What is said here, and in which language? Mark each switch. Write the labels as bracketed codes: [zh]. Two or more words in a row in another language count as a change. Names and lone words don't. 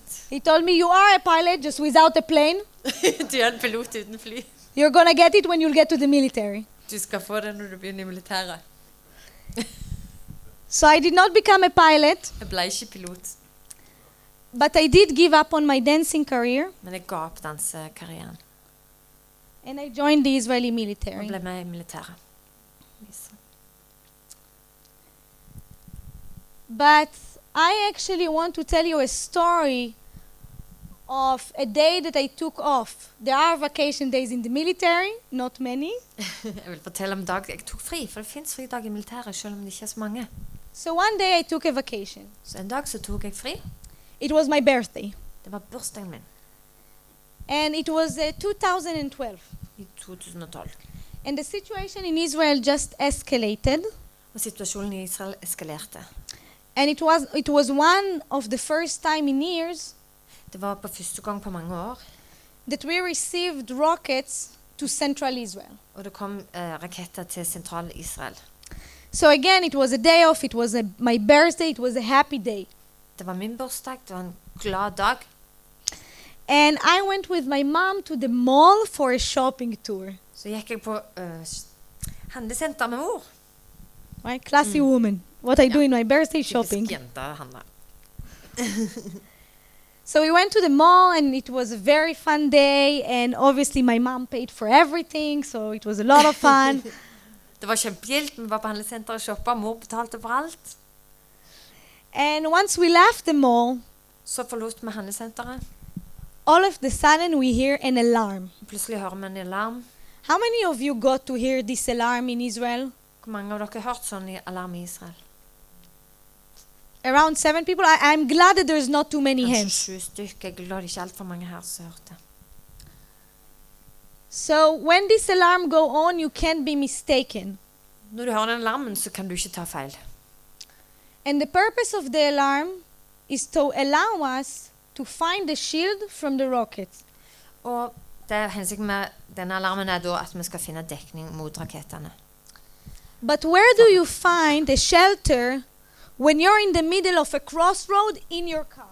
[en] He told me, you are a pilot just without a plane. [no] Du er en pilot uten fly. [en] You're going to get it when you'll get to the military. [no] Du skal få det når du begynner i militæret. [en] So I did not become a pilot, [no] Jeg ble ikke pilot, [en] but I did give up on my dancing career [no] men jeg ga opp dansekarrieren [en] and I joined the Israeli [no] og [en] military. [no] ble med i militæret. [en] But I actually want to tell you a story of a day that I took off. There are vacation days in the military, not many. [no] Jeg vil fortelle om dag jeg tok fri, for det finnes fridag i militæret, selv om det ikke er så mange. [en] So one day I took a vacation. [no] Så en dag så tok jeg fri. [en] It was my birthday. [no] Det var bursdagen min [en] And it was 2012. [no] i 2012. [en] And the situation in Israel just escalated. [no] Og situasjonen i Israel eskalerte. [en] And it was one of the first time in years [no] Det var på første gang på mange år, [en] that we received rockets to central Israel. [no] og det kom raketter til sentral Israel. [en] So again, it was a day off, it was my birthday, it was a happy day. [no] Det var min bursdag, det var en glad dag. [en] And I went with my mom to the mall for a shopping tour. [no] Så gikk jeg på handelsenter med mor. [en] Right? Classy woman. What I do in my birthday shopping. [no] Typisk jente handler. [en] So we went to the mall and it was a very fun day, and obviously my mom paid for everything, so it was a lot of fun. [no] Det var kjempegildt, vi var på handelsenter og shoppet, mor betalte for alt. [en] And once we left the mall, [no] Så forlot vi handelsenteret. [en] all of the sudden we hear an alarm. [no] Plutselig hører vi en alarm. [en] How many of you got to hear this alarm in Israel? [no] Hvor mange av dere har hørt sånn i alarm i Israel? [en] Around 7 people. I'm glad that there's not too many [no] Kanskje [en] hands. [no] 7 stykker. Jeg er glad det ikke er alt for mange her som hørte. [en] So when this alarm go on, you can't be mistaken. [no] Når du hører den alarmen, så kan du ikke ta feil. [en] And the purpose of the alarm is to allow us to find the shield from the rocket. [no] Og det hensikten med denne alarmen er da at vi skal finne dekning mot rakettene. [en] But where do you find a shelter when you're in the middle of a crossroad in your car?